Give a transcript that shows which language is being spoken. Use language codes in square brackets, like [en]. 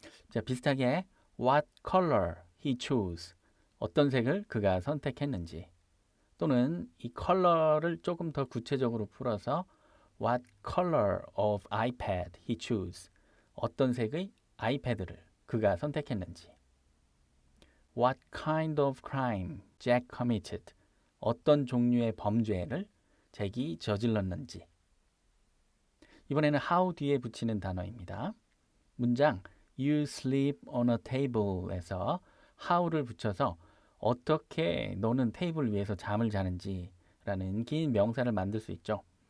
[ko] 자, 비슷하게 [en] what color he chose [ko] 어떤 색을 그가 선택했는지 또는 이 컬러를 조금 더 구체적으로 풀어서 [en] What color of iPad he chose? [ko] 어떤 색의 아이패드를 그가 선택했는지. [en] What kind of crime Jack committed? [ko] 어떤 종류의 범죄를 잭이 저질렀는지. 이번에는 how 뒤에 붙이는 단어입니다. 문장 [en] You sleep on a table [ko] 에서 how를 붙여서 어떻게 너는 테이블 위에서 잠을 자는지 라는 긴 명사를 만들 수 있죠.